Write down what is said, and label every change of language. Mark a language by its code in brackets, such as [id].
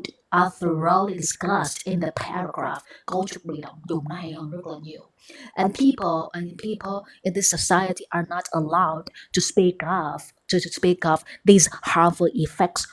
[en] are thoroughly discussed in the paragraph. [vi] Cấu trúc bị động dùng nó hay hơn rất là nhiều. [en] And people in this society are not allowed to speak of these harmful effects.